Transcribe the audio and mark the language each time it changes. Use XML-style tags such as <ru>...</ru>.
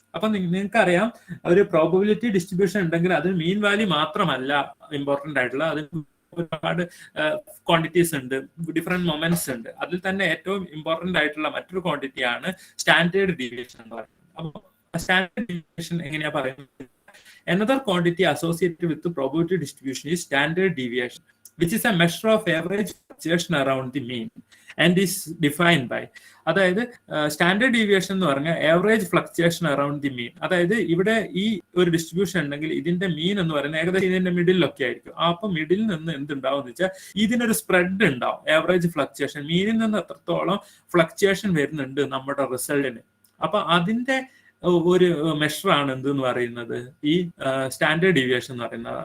<ml>അപ്പൊ നിങ്ങൾക്കറിയാം, ഒരു പ്രോബബിലിറ്റി ഡിസ്ട്രിബ്യൂഷൻ ഉണ്ടെങ്കിൽ അത് മീൻ വാല്യൂ മാത്രമല്ല ഇമ്പോർട്ടന്റ് ആയിട്ടുള്ള, അതിന് ഒരുപാട് ക്വാണ്ടിറ്റീസ് ഉണ്ട്, ഡിഫറെന്റ് മൊമെന്റ്സ് ഉണ്ട്. അതിൽ തന്നെ ഏറ്റവും ഇമ്പോർട്ടന്റ് ആയിട്ടുള്ള മറ്റൊരു ക്വാണ്ടിറ്റിയാണ് സ്റ്റാൻഡേർഡ് ഡീവിയേഷൻ എന്ന് പറയുന്നത്. അപ്പോൾ സ്റ്റാൻഡേർഡ് ഡീവിയേഷൻ എങ്ങനെയാ പറയുന്നത്?</ml> <en>Another quantity associated with the probability distribution is standard deviation, which is a measure of average fluctuation around the mean and is defined by, അതായത് standard deviation</en> <ml>എന്ന് പറഞ്ഞാൽ</ml> <en>Average fluctuation around the mean.</en> <ml>അതായത് ഇവിടെ ഈ ഒരു distribution ഉണ്ടെങ്കിൽ ഇതിന്റെ മീൻ എന്ന് പറയുന്നത് ഏകദേശം ഇതിന്റെ മിഡിലൊക്കെ ആയിരിക്കും. അപ്പൊ മിഡിൽ നിന്ന് എന്തുണ്ടാവും എന്ന് വെച്ചാൽ ഇതിനൊരു സ്പ്രെഡ് ഉണ്ടാവും, ആവറേജ് ഫ്ലക്ച്വേഷൻ. മീനിൽ നിന്ന് എത്രത്തോളം ഫ്ലക്ച്വേഷൻ വരുന്നുണ്ട് നമ്മുടെ റിസൾട്ടിന്, അപ്പൊ അതിന്റെ ഒരു മെഷർ ആണ് എന്തെന്ന് പറയുന്നത് ഈ സ്റ്റാൻഡേർഡ് ഡീവിയേഷൻ എന്ന് പറയുന്നത്.</ml>